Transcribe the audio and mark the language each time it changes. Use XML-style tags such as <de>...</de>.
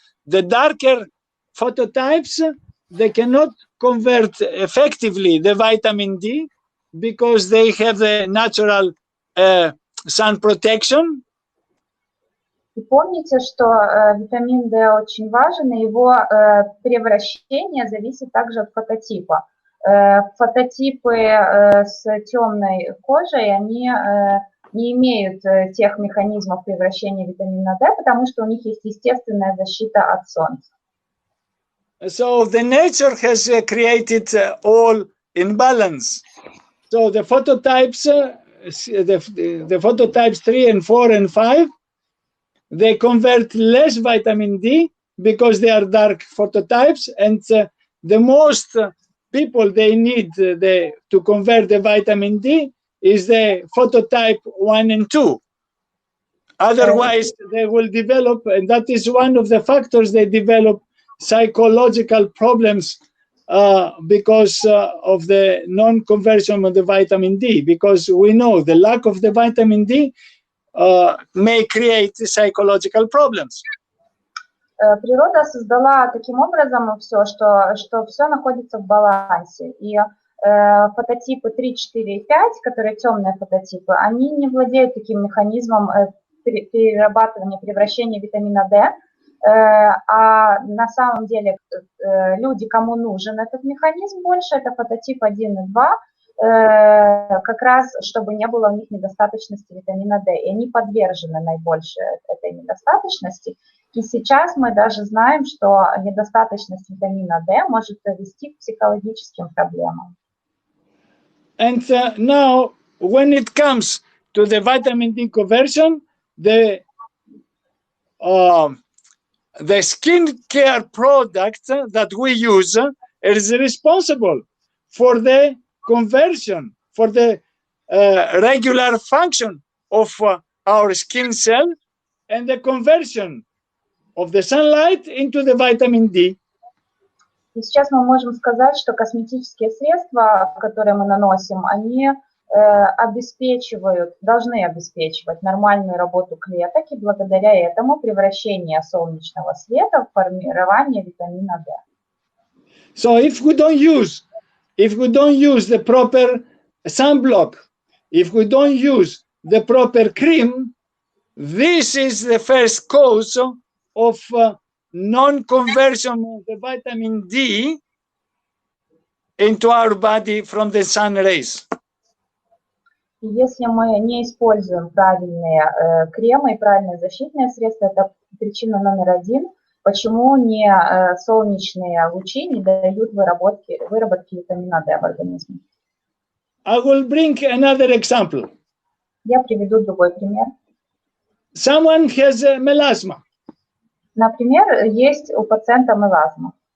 <en>The darker phototypes, they cannot convert effectively the vitamin D because they have the natural sun protection.</en> <ru>И помните, что витамин D очень важен, и его превращение зависит также от фототипа. Фототипы с темной кожей, они не имеют тех механизмов превращения витамина D, потому что у них есть естественная защита от солнца.</ru> <en>So the nature has created all in balance. So the phototypes, the phototypes 3 and 4 and 5, they convert less vitamin D because they are dark phototypes, and the most people they need to convert the vitamin D is the phototype 1 and 2. Otherwise, they will develop, and that is one of the factors they develop psychological problems because of the non-conversion of the vitamin D, because we know the lack of the vitamin D may create psychological problems.</en> <ru>Природа создала таким образом все, что все находится в балансе. И фототипы 3, 4 и 5, которые темные фототипы, они не владеют таким механизмом перерабатывания, превращения витамина D. А на самом деле люди, кому нужен этот механизм больше, это фототип 1 и 2, как раз, чтобы не было у них недостаточности витамина D. И они подвержены наибольше этой недостаточности. И сейчас мы даже знаем, что недостаточность витамина D может привести к психологическим проблемам.</ru> <en>And now, when it comes to the vitamin D conversion, the skincare product that we use is responsible for the conversion, for the regular function of our skin cell and the conversion of the sunlight into the vitamin D.</en> <ru>И сейчас мы можем сказать, что косметические средства, которые мы наносим, они должны обеспечивать нормальную работу клеток, и благодаря этому превращение солнечного света в формирование витамина D.</ru> <en>So if we don't use the proper sunblock, if we don't use the proper cream, this is the first cause of non-conversion of the vitamin D into our body from the sun rays.</en> <ru>И если мы не используем правильные кремы и правильные защитные средства, это причина номер один, почему не солнечные лучи не дают выработки витамина D в организме.</ru> <en>I will bring another example.</en> <ru>Я приведу другой пример.</ru> <en>Someone has melasma.</en> <ru>Например, есть у пациента мелазма.</ru>